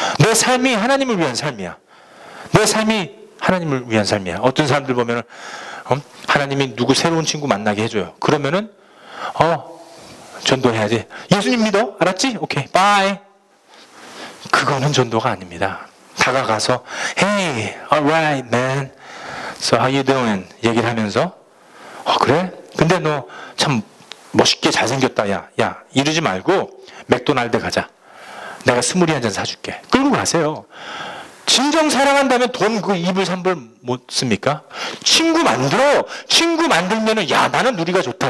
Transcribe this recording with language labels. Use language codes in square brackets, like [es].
[ko] 내 삶이 하나님을 위한 삶이야. 내 삶이 하나님을 위한 삶이야. 어떤 사람들 보면은 하나님이 누구 새로운 친구 만나게 해줘요. 그러면은 전도해야지. 예수님 믿어? 알았지? 오케이, 바이. 그거는 전도가 아닙니다. 다가가서 [en] Hey, alright, man. So how you doing? [ko] 얘기를 하면서 그래? 근데 너 참 멋있게 잘생겼다. 야, 이러지 말고 맥도날드 가자. 내가 스무리 한 잔 사줄게. 끌고 가세요. 진정 사랑한다면 돈 그 2불 3불 못 씁니까? 친구 만들어. 친구 만들면은 야, 나는 누리가 좋다.